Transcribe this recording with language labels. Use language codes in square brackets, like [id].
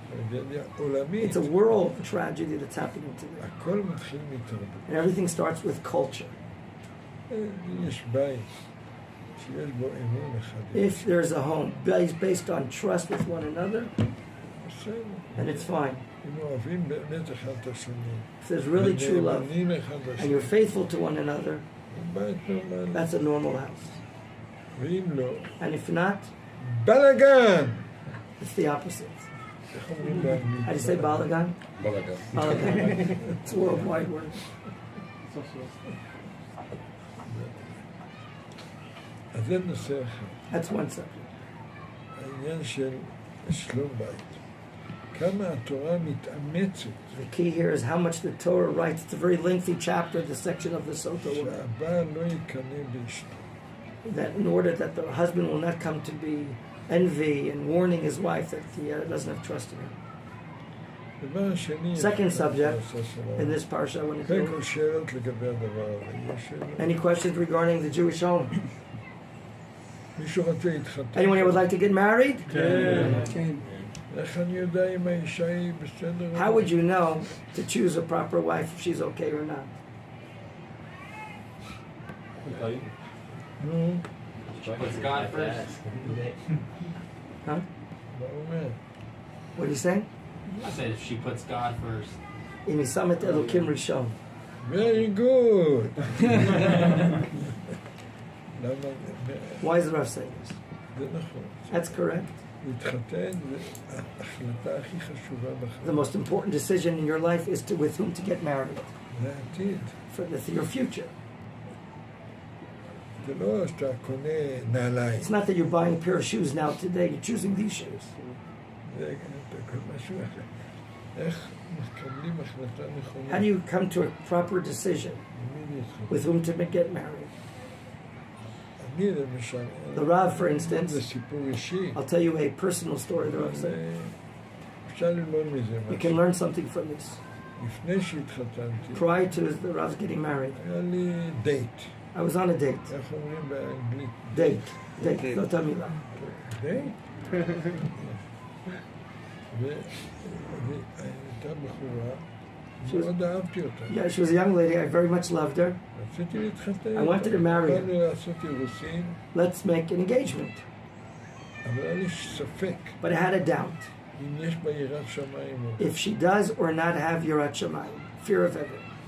[he] טרגדיה עולמית. [en] It's a world tragedy that's happening today. [he] הכל מתחיל מתרבות. [en] And everything starts with culture. [he] יש בית שיש בו אמון אחד. [en] If there's a home based on trust with one another, [he] בסדר. [en] then it's fine. [he] אם אוהבים באמת אחד את השני. [en] If there's really true love, [he] ונאמנים אחד [en] and [he] לשני. [en] you're faithful to one another, [he] בית נורמלי. [en] that's a normal house. [he] ואם לא, [en] And if not, [he] בלאגן! [en] it's the opposite. [he] איך אומרים באנגלית? [en] How do you say balagan? [he] בלאגן. [en] Balagan. It's a worldwide word. [he] אז זה נושא אחר. [en] That's one subject. [he] העניין של שלום בית. כמה התורה מתאמצת [en] The key here is how much the Torah writes. It's a very lengthy chapter, the section of the Sota word, [he] שהבעל לא יקנא באשתו. [en] that in order that the husband will not come to be envy and warning his wife that he doesn't have trust in her. [he] דבר שני, [en] Second subject [he] הפרשה שלנו. [en] In this parsha, when it's [he] קודם כל שאלות לגבי הדבר הזה. יש שאלות. [en] any questions regarding the Jewish home? [he] מישהו רוצה להתחתן? [en] Anyone here would like to get married? [he] כן. איך אני יודע אם האישה היא בסדר? [en] How would you know to choose a proper wife if she's okay or not? [he] נו, [en] Puts God first. Huh? [he] מה הוא אומר? [en] What are you saying? I said if she puts God first. In Isamet Elokim Rishon. Very good. [he] למה? [en] Why is the Rav saying this? [he] זה נכון. [en] That's correct. [he] להתחתן זה ההחלטה הכי חשובה [en] The [he] בחיים. [en] most important decision in your life is to with whom to get married [he] זה העתיד. [en] for your future. [he] זה לא שאתה קונה נעליים. [en] It's not that you're buying a pair of shoes now today. You're choosing these shoes. [he] זה משהו אחר. איך מקבלים החלטה נכונה? [en] How do you come to a proper decision [he] למי להתחתן? [en] with whom to get married? [he] אני למשל, [en] The Rav, for [he] זה [en] instance, [he] סיפור אישי. [en] I'll tell you a personal story the Rav said. [he] אפשר ללמוד מזה [en] You [he] משהו. [en] can learn something from this. [he] לפני שהתחתנתי, [en] Prior to the Rav getting married, [he] היה לי דייט. [en] I was on a date. [he] איך אומרים באנגלית? Date. לא תמילה. דייט? והייתה בחורה, מאוד אהבתי אותה. [en] Yeah, she was a young lady. I very much loved her. [he] רציתי להתחתן. [en] I wanted to marry her. [he] באנו לעשות אירוסין, [en] Let's make an engagement. [he] אבל היה לי ספק [en] But I had a doubt [he] אם יש בה יראת שמיים או לא. [en] if she does or not have Yirat Shamayim, fear of heaven.